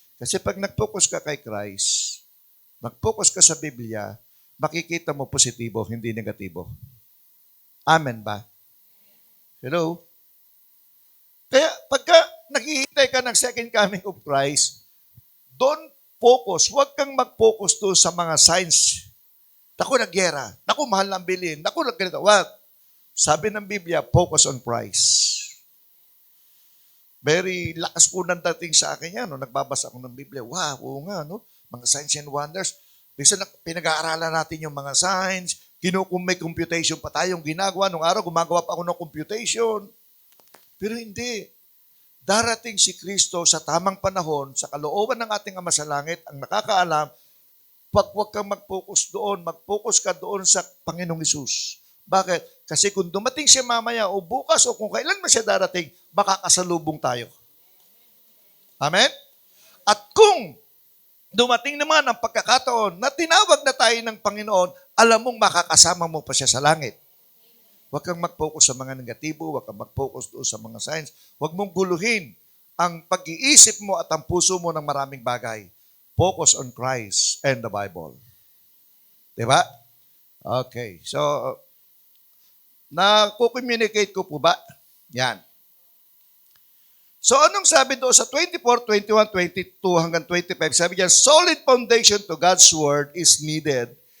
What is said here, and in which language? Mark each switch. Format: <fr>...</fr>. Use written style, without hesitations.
<tl>Kasi pag nag-focus ka kay Christ, nag-focus ka sa Biblia, makikita mo positibo, hindi negatibo. Amen ba? Hello? Kaya pagka naghihintay ka ng</tl> <en>second coming of Christ, don't focus.</en> <tl>Huwag kang mag-focus doon sa mga signs. Naku, nagyera. Naku, mahal ng bilhin. Naku, nagganito.</tl> <en>What?</en> <tl>Sabi ng Biblia,</tl> <en>focus on Christ.</en> <tl>Very lakas po nang dating sa akin yan. No? Nagbabasa ako ng Biblia. Wow, oo nga, no? Mga</tl> <en>signs and wonders.</en> <tl>Minsan pinag-aaralan natin yung mga signs, may computation pa tayong ginagawa. Nung araw, gumagawa pa ako ng computation. Pero hindi. Darating si Kristo sa tamang panahon, sa kalooban ng ating Ama sa Langit, ang nakakaalam, huwag kang mag-focus doon, mag-focus ka doon sa Panginoong Hesus. Bakit? Kasi kung dumating siya mamaya o bukas o kung kailan man siya darating, makakasalubong tayo. Amen? At kung dumating naman ang pagkakataon na tinawag na tayo ng Panginoon, alam mong makakasama mo pa siya sa langit. Huwag kang mag-focus sa mga negatibo, huwag kang mag-focus doon sa mga signs. Huwag mong guluhin ang pag-iisip mo at ang puso mo ng maraming bagay.</tl> <en>Focus on Christ and the Bible.</en> <tl>Diba? Okay. So, na-communicate ko po ba? Yan. So, anong sabi doon sa 24, 21, 22 hanggang 25? Sabi niya,</tl> <en>solid foundation to God's Word is needed.</en>